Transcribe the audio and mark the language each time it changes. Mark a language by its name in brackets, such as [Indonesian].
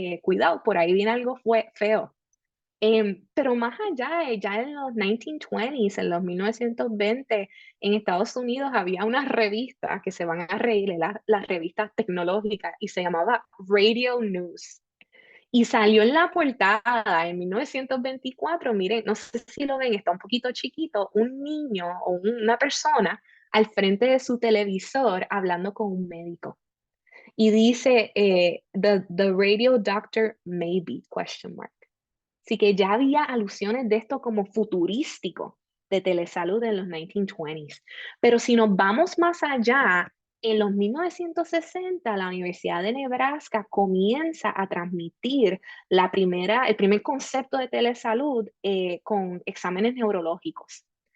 [Spanish] Cuidado, por ahí viene algo feo. Pero más allá, ya en los 1920s, en los 1920, en Estados Unidos había una revista que se van a reír, las revistas tecnológicas, y se llamaba Radio News. Y salió en la portada en 1924, miren, no sé si lo ven, está un poquito chiquito, un niño o una persona al frente de su televisor hablando con un médico. Y dice, [English] the radio doctor maybe, question mark. [Spanish] Así que ya había alusiones de esto como futurístico de telesalud en los 1920s. Pero si nos vamos más allá, en los 1960 la Universidad de Nebraska comienza a transmitir el primer concepto de telesalud con exámenes neurológicos.